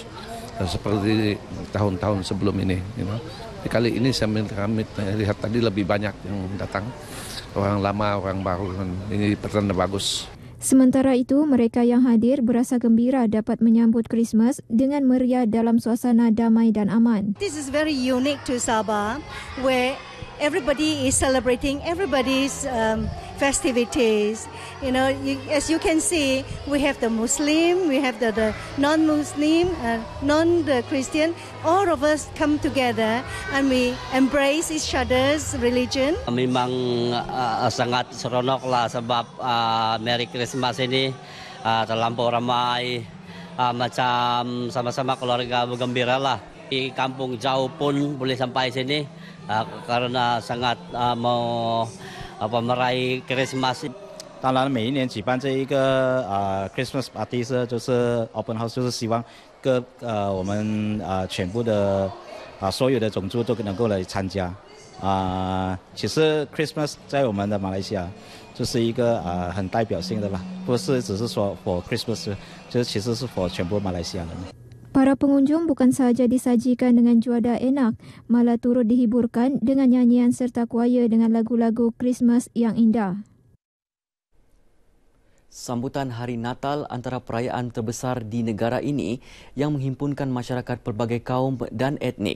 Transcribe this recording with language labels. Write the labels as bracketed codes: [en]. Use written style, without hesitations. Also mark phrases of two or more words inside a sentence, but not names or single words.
[ms] Dan seperti tahun-tahun sebelum ini, Kali ini kami lihat tadi lebih banyak yang datang, orang lama, orang baru. Ini pertanda bagus. Sementara itu, mereka yang hadir berasa gembira dapat menyambut Krismas dengan meriah dalam suasana damai dan aman. [en] This is very unique to Sabah, where everybody is celebrating everybody's festivities. As you can see, we have the Muslim, we have the non-Muslim, non-Christian. All of us come together and we embrace each other's religion. [ms] Memang sangat seronok lah sebab [en] Merry Christmas [ms] ini terlampau ramai, macam sama-sama keluarga bergembira lah. Di kampung jauh pun boleh sampai sini karena sangat mau meraih Christmas. [zh] 当然，每一年举办这一个 [en] Christmas party [zh] 就是 [en] open house， [zh] 就是希望我们全部的所有的种族都能够来参加。其实 Christmas 在我们的马来西亚就是一个很代表性的啦，不是只是说 [en] for Christmas， [zh] 就是其实是 for 全部马来西亚人。 [ms] Para pengunjung bukan sahaja disajikan dengan juada enak, malah turut dihiburkan dengan nyanyian serta kuaya dengan lagu-lagu Krismas yang indah. Sambutan Hari Natal antara perayaan terbesar di negara ini yang menghimpunkan masyarakat pelbagai kaum dan etnik.